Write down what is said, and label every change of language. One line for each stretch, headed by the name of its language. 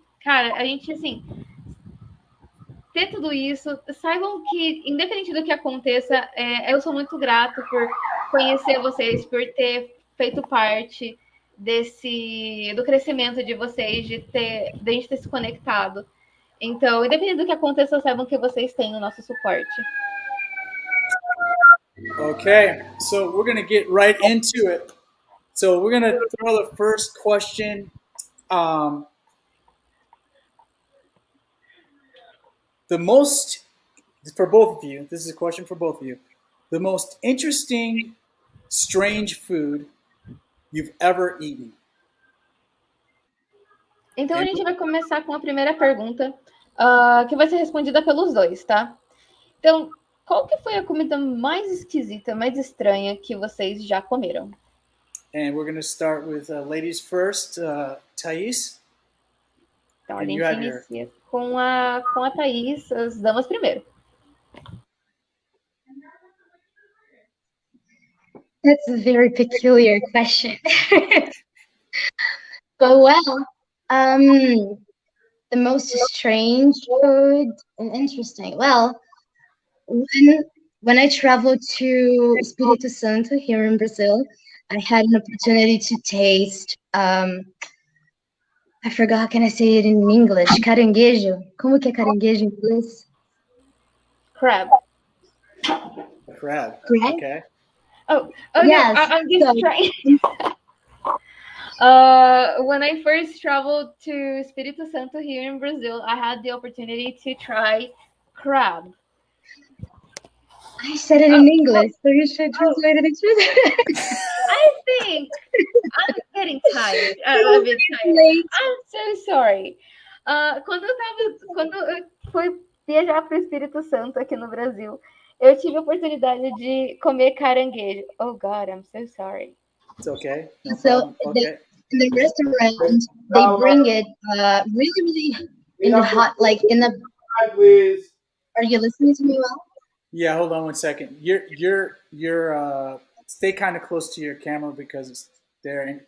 Portuguese: Cara, a gente, assim, ter tudo isso, saibam que, independente do que aconteça, eu sou muito grato por conhecer vocês, por ter feito parte do crescimento de vocês, de a gente ter se conectado. Então, independente do que aconteça, saibam que vocês têm o nosso suporte.
English: Okay, so we're going to get right into it. So we're going to throw the first question. The most, for both of you, this is a question for both of you. The most interesting, strange food you've ever eaten.
Portuguese: Então a gente vai começar com a primeira pergunta, que vai ser respondida pelos dois, tá? Então, qual que foi a comida mais esquisita, mais estranha que vocês já comeram?
English: And we're going to start with ladies first, Thais.
Portuguese: Então a gente inicia com a Thaís, as damas primeiro.
English: That's a very peculiar question. But well, the most strange food and interesting. Well, when I traveled to Espírito Santo here in Brazil, I had an opportunity to taste. I forgot how can I say it in English.
Portuguese: Caranguejo. Como que é caranguejo em inglês?
English: Crab. Crab. Crab? Okay. Oh Yes. no, I'm just So, trying. When I first traveled to Espírito Santo here in Brazil, I had the opportunity to try crab. I said it in English, so you should translate it into I think I'm getting tired. A bit tired. I'm so sorry.
Portuguese: Quando eu fui viajar para o Espírito Santo aqui no Brasil, eu tive a oportunidade de comer caranguejo.
English: Oh God, I'm so sorry. It's okay. No So problem. Okay. in the restaurant, they bring it really, really in the hot, like in the. Please. Are you listening to me well? Yeah, hold on one second. You're stay kind of close to your camera because it's there.